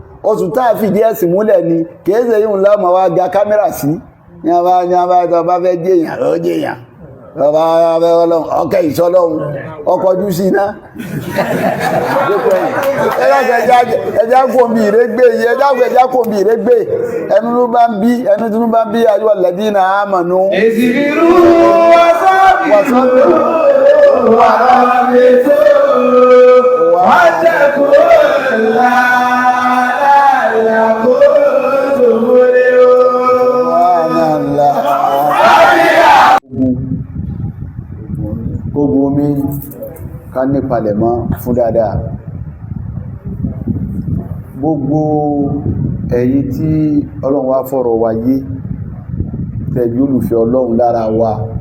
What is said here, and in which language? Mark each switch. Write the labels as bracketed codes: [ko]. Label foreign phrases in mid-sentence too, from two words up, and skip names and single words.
[yo] Oṣù tá a fìdí ẹ̀sìn múlẹ̀ ni. Kì í ṣe yíyún la máa wá ga kámẹ́rà sí. Ní a bá, ní a bá, tí a bá fẹ́ jẹ́ èèyàn, ó jẹ́ èèyàn. Bàbá Ọlọ́run, ọkẹ́ ìṣọ́ Ọlọ́run, ọkọ̀ ojú sí iná. Ẹ dákun, ẹ já, ẹ já kó mi ìrégbè yìí, ẹ dákun, ẹ já kó mi ìrégbè. Ẹnu ló bá ń bí, ẹnu tí ló bá ń bí, [ar] أيها الذين آمنوا. اصبروا وصابروا ورابطوا واتقوا الله لعلكم تفلحون. [yo] Subhanallah. Ogun omi, ká ní palẹ̀mọ́ fún dáadáa. Gbogbo ẹ̀yin tí Ọlọ́run wá fọ̀rọ̀ wa yé, tẹ́ jẹ́ olùfẹ́ Ọlọ́run lára wa.